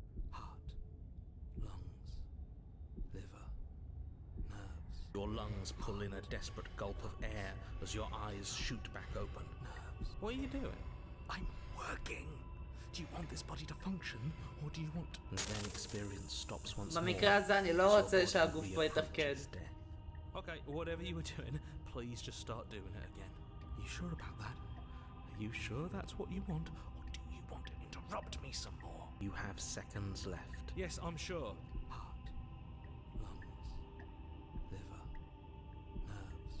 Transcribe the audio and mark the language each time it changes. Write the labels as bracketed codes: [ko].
[en] Heart, lungs, liver, nerves. Your lungs pull in a desperate gulp of air as your eyes shoot back open. Nerves. What are you doing? I'm working. Do you want this body to function, or do you want... And then experience stops once more. [he] במקרה הזה אני לא רוצה שהגוף פה יתפקד. [en] Okay, whatever you were doing, please just start doing it again. Are you sure about that? Are you sure that's what you want, or do you want to interrupt me some more? You have seconds left. Yes, I'm sure. Heart, lungs, liver, nerves.